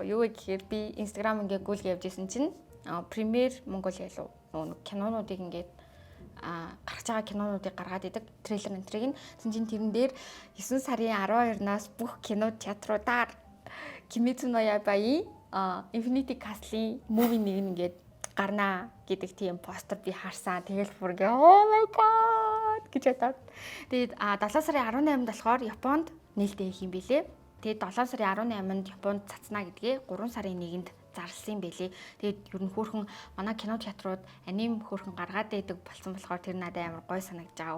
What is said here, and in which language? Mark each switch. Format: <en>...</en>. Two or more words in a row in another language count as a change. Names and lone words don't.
<mn>Юу вэ гэхээр би Instagram ингээ гүйлгээ явж исэн чинь Премьер Монголиа лу нөгөө кинонуудыг ингээ гарч байгаа кинонуудыг гаргаад идэг трейлер энтриг нь тэрэн дээр 9 сарын 12-наас бүх кино театруудаар Кимицу но Яйбаи Infinity Castle-ийн movie нэг ингээд гарнаа гэдэг тийм постэр би харсан. Тэгэл бүр ингээ</mn> <en>oh my god</en> <mn>гэж бодоод. Тэгээд 7 сарын 18-нд болохоор Японд нээлттэй хийх юм билэ. Тэгээд 7 сарын 18-нд Японд цацнаа гэдгээ 3 сарын 1-нд зарласан байлээ. Тэгээд ер нь хөөрхөн манай кино театрууд аним хөөрхөн гаргаад байдаг болсон болохоор тэр надад амар гой санагдаж байгаа.</mn>